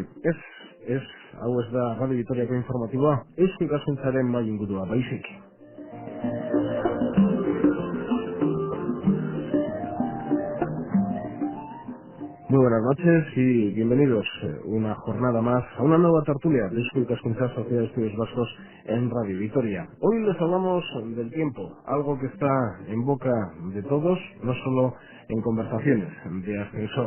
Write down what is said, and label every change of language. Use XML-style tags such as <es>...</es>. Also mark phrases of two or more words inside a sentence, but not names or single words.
<eu>Hau ez da Radio Vitoriako informatiboa, Eusko Ikaskuntzaren mai ingurua, baizik.</eu> <es>Muy buenas noches y bienvenidos una jornada más a una nueva tertulia de Eusko Ikaskuntza, Sociedad de Estudios Vascos en Radio Vitoria. Hoy les hablamos del tiempo, algo que está en boca de todos, no solo en conversaciones de ascensor.</es>